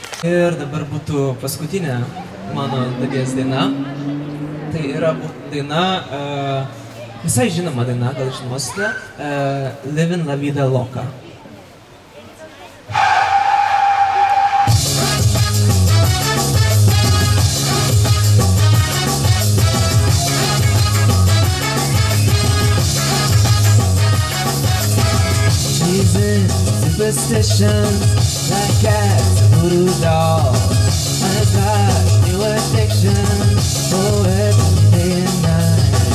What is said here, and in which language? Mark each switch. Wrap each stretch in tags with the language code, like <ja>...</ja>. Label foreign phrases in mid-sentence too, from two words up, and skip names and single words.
<lt>Ir dabar būtų paskutinė mano dalies daina. Tai yra daina, visai žinoma daina, gal žinosite, Living La Vida Loca.</lt> <en>She's in superstitions, like cats, voodoo dolls, and it's like new addiction for every day and night.</en>